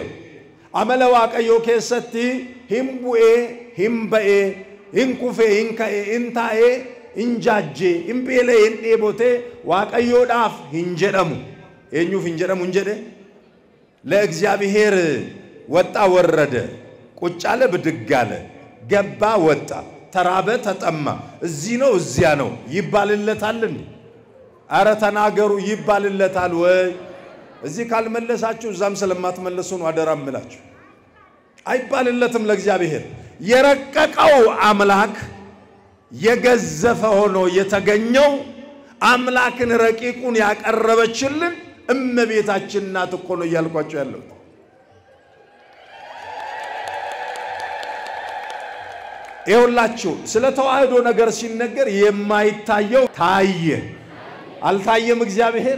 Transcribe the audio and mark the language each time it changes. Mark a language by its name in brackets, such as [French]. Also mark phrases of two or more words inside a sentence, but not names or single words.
[Oromo] Amala waaqayyoo keessatti hin bu'ee hin ba'ee hin kufee hin ka'ee hin taa'ee hin jaajjee hin beelee hin dheebotee waaqayyoodhaaf hin jedhamu. Eenyuuf hin jedhamu hin jedhe? [Amharic] ለእግዚአብሔር ወጣ ወረደ ቁጭ አለ ብድግ አለ ገባ ወጣ ተራበ ተጠማ እዚህ ነው እዚያ ነው ይባልለታል እንዴ? አረ ተናገሩ ይባልለታል ወይ? እዚህ ካልመለሳችሁ እዛም ስለማትመለሱ ነው አደራምላችሁ። አይባልለትም ለእግዚአብሔር። የረቀቀው አምላክ የገዘፈ ሆኖ የተገኘው አምላክን ረቂቁን ያቀረበችልን እመቤታችን ናት እኮ ነው እያልኳችሁ ያለው። ይኸውላችሁ ስለ ተዋህዶ ነገር ሲነገር የማይታየው ታየ። አልታየም እግዚአብሔር?